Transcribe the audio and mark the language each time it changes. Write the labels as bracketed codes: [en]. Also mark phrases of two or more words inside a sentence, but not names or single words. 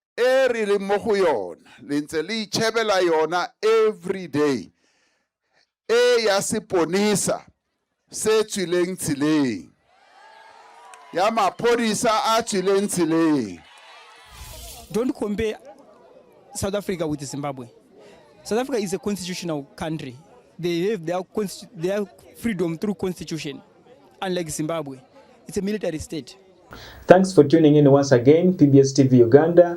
[nso] e re le mo go yona le ntse le itšhebela yona [en] every day [nso] e ya seponisa se tswileng tseleng ya maphodisa a tswileng tseleng. [en] Don't compare South Africa with Zimbabwe. South Africa is a constitutional country. They have their freedom through constitution. Unlike Zimbabwe, it's a military state. Thanks for tuning in once again, PBS TV Uganda.